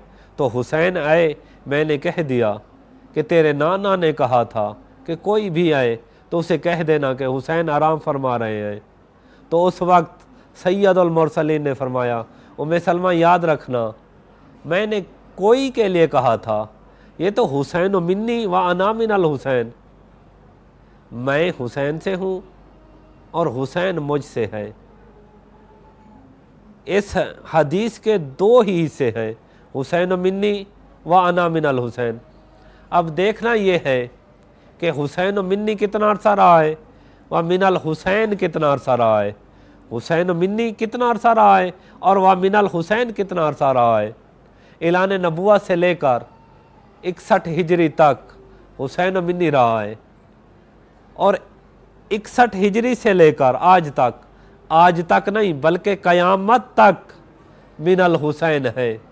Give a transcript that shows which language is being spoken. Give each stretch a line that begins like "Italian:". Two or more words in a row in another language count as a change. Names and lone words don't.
Urdu: تو حسین آئے، میں نے کہہ دیا کہ تیرے نانا نے کہا تھا کہ کوئی بھی آئے تو اسے کہہ دینا کہ حسین آرام فرما رہے ہیں۔ تو اس وقت سید المرسلین نے فرمایا، ام سلمہ یاد رکھنا، میں نے کوئی کے لیے کہا تھا، یہ تو
Arabic: حسین منی و انا من الحسین،
Urdu: میں حسین سے ہوں اور حسین مجھ سے ہے۔ اس حدیث کے دو ہی حصے ہیں،
Arabic: حسین منی و انا من الحسین۔
Urdu: اب دیکھنا یہ ہے کہ
Arabic: حسین منی
Urdu: کتنا عرصہ رہا ہے
Arabic: و من الحسین
Urdu: کتنا عرصہ رہا ہے،
Arabic: حسین منی
Urdu: کتنا عرصہ رہا ہے اور
Arabic: و من الحسین
Urdu: کتنا عرصہ رہا ہے۔ اعلان نبوت سے لے کر 61 ہجری تک
Arabic: حسین منی
Urdu: رہا ہے، اور 61 ہجری سے لے کر آج تک نہیں بلکہ قیامت تک
Arabic: من الحسین
Urdu: ہے۔